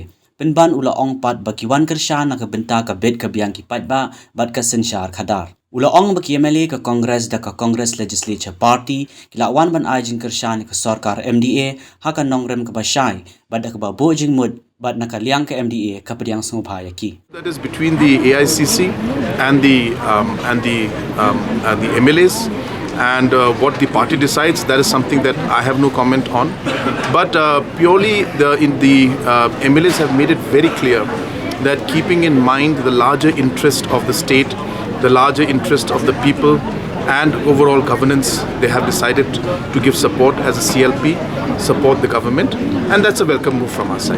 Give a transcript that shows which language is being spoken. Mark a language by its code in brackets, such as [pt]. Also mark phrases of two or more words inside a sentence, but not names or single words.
[pbv] Penban ula ong pat bagi wan kyrshan ke bynta ke bed ke biang ki paidbah bat ke sensyar khadar. Ula ong bagi MLA ke Congress da ke Congress Legislature Party ki lawan ban ajing kyrshan ke Sarkar MDA hakan nongrem ke Bashai bat da ke babu jing mud bat nakaliang ke MDA ke pediang sumubhaya ki. [en] That is between the AICC and the MLAs, and what the party decides, that is something that I have no comment on. But purely the MLAs have made it very clear that keeping in mind the larger interest of the state, the larger interest of the people, and overall governance, they have decided to give support as a CLP, support the government, and that's a welcome move from our side.